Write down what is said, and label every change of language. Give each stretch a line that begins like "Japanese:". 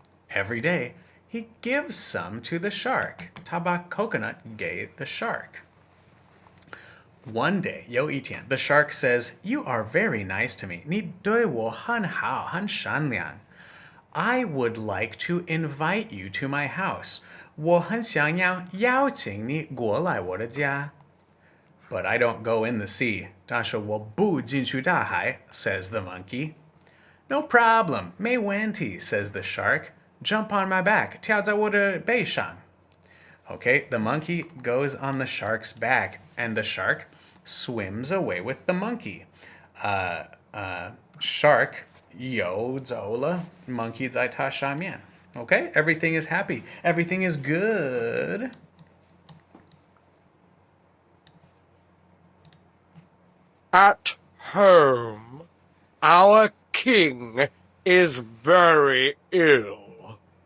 English: Every day he gives some to the shark.
Chinese: 他把 coconut 给
English: the shark. One day,
Chinese: 有一天,
English: the shark says, "You are very nice to me.
Chinese: 你对我很好，很善良.
English: I would like to invite you to my house.
Chinese: 我很想要邀请你过来我的家.
English: But I don't go in the sea.
Chinese: 但是我不进去大海,
English: says the monkey. No problem.
Chinese: 没问题,
English: says the shark. Jump on my back.
Chinese: 跳在我的背上.
English: Okay, the monkey goes on the shark's back, and the shark swims away with the monkey.
Chinese: Shark 游走了, monkey 在它上面.
English: Okay, everything is happy. Everything is good. At home, our king is very ill,